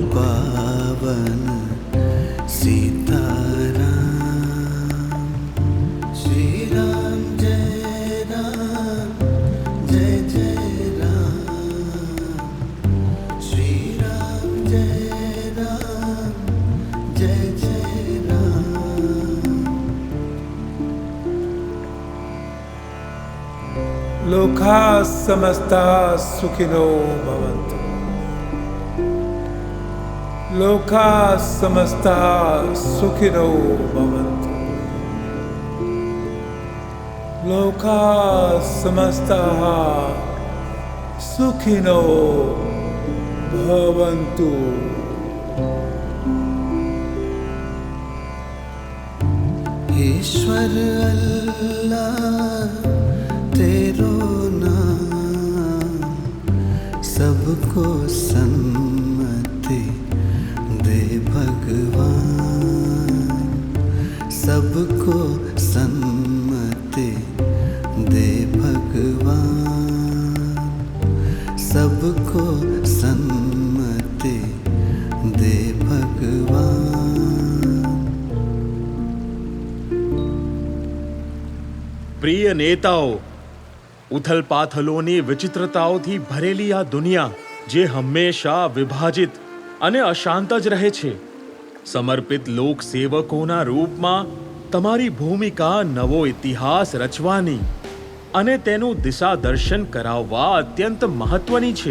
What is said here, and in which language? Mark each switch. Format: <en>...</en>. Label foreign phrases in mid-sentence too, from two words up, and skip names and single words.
<gu>પાવન સીતારામ. શ્રી રામ જય રામ જય જય રામ. શ્રી રામ જય રામ જય જય રામ.</gu> <sa>लोकाः समस्ताः सुखिनो भवन्तु. लोकाः समस्ताः सुखिनो भवन्तु. लोकाः समस्ताः सुखिनो भवन्तु.</sa> <hi>ईश्वर अल्लाह तेरो नाम सबको सम्मति दे भगवान. सबको सम्मति दे भगवान. सबको सम्मति दे भगवान.</hi> <gu>પ્રિય નેતાઓ, ઉથલપાથલોની વિચિત્રતાઓથી ભરેલી આ દુનિયા જે હંમેશા વિભાજિત અને અશાંત જ રહે છે, સમર્પિત લોક સેવકોના રૂપમાં તમારી ભૂમિકા નવો ઇતિહાસ રચવાની અને તેનું દિશા દર્શન કરાવવા અત્યંત મહત્વની છે.</gu>